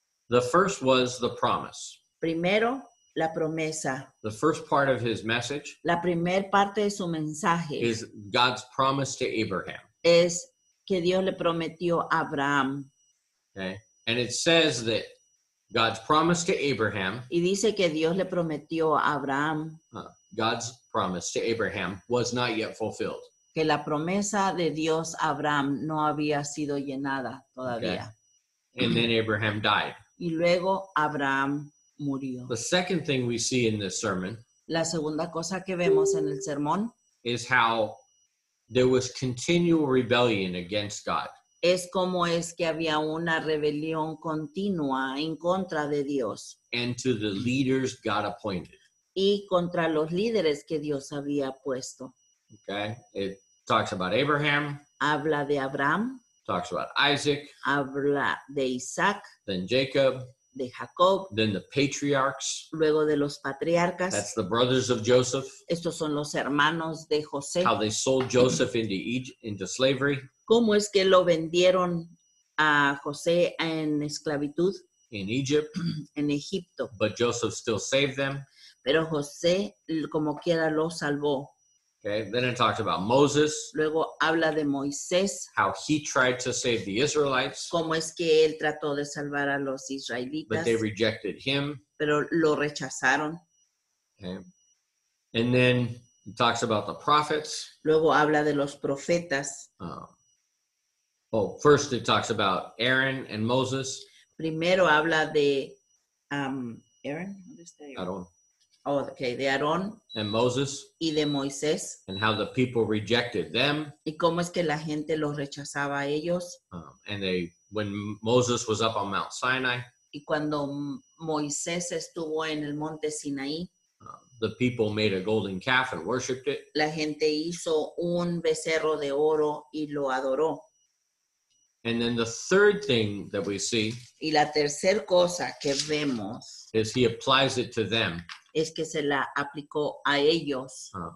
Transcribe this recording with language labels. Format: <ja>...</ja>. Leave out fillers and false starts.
<en>The first was the promise.</en> <es>Primero, la promesa.</es> <en>The first part of his message</en> <es>La primer parte de su mensaje</es> <en>is God's promise to Abraham.</en> <es>es que Dios le prometió a Abraham.</es> <en>Okay, and it says that God's promise to Abraham,</en> <es>Y dice que Dios le prometió a Abraham</es> <en>God's promise to Abraham was not yet fulfilled.</en> <es>que la promesa de Dios a Abraham no había sido llenada todavía.</es> <en>And then Abraham died.</en> <es>Y luego Abraham murió.</es> <en>The second thing we see in this sermon</en> <es>La segunda cosa que vemos en el sermón</es> <en>is how there was continual rebellion against God.</en> <es>es como es que había una rebelión continua en contra de Dios</es> <en>And to the leaders God appointed.</en> <es>y contra los líderes que Dios había puesto.</es> <en>Okay, it talks about Abraham,</en> <es>Habla de Abraham,</es> <en>talks about Isaac,</en> <es>habla de Isaac,</es> <en>then Jacob,</en> <es>de Jacob,</es> <en>then the patriarchs.</en> <es>luego de los patriarcas.</es> <en>That's the brothers of Joseph.</en> <es>Estos son los hermanos de José.</es> <en>How they sold Joseph into Egypt, into slavery</en> <es>¿Cómo es que lo vendieron a José en esclavitud</es> <en>in Egypt,</en> <es>en Egipto?</es> <en>but Joseph still saved them.</en> <es>Pero José, como quiera, lo salvó.</es> <en>Okay, then it talks about Moses,</en> <es>Luego habla de Moisés,</es> <en>how he tried to save the Israelites,</en> <es>cómo es que él trató de salvar a los</es> <en>but</en> <es>israelitas,</es> <en>they rejected him.</en> <es>pero lo rechazaron.</es> <en>Okay, and then it talks about the prophets.</en> <es>Luego habla de los profetas.</es> <en>First it talks about Aaron and Moses.</en> <es>Primero habla de Aaron, ¿dónde está Aaron?</es> <en>Aaron</en> <es>Oh, okay, de Aarón</es> <en>and Moses,</en> <es>y de Moisés,</es> <en>and how the people rejected them.</en> <es>y cómo es que la gente los rechazaba a ellos.</es> <en>And when Moses was up on Mount Sinai,</en> <es>Y cuando Moisés estuvo en el monte Sinaí,</es> <en>the people made a golden calf and worshipped it.</en> <es>la gente hizo un becerro de oro y lo adoró.</es> <en>And then the third thing that we see</en> <es>Y la tercera cosa que vemos</es> <en>is he applies it to them.</en> <es>es que se la aplicó a ellos.</es>